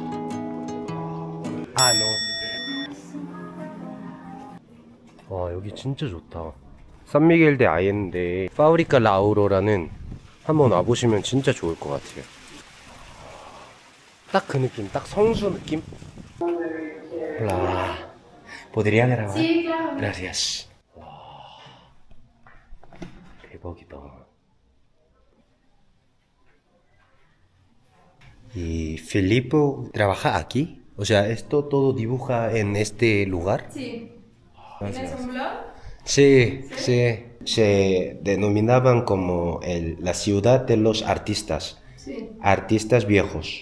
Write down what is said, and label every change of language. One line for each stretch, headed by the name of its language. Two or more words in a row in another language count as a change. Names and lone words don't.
Korean: 와, 여기 진짜 좋다. 산미겔 데 아옌데 파브리카 라우로라는 한번 와보시면 진짜 좋을 것 같아요. 딱 그 느낌, 딱 성수 느낌?
Spanish: Hola. ¿Podría grabar? Sí, claro. Gracias.
Korean: 와, 대박이다.
Spanish: ¿Y Filipo trabaja aquí? O sea, ¿esto todo dibuja en este lugar? Sí. ¿Tienes un blog? Sí, sí. Se denominaban como la ciudad de los artistas. Sí. Artistas viejos.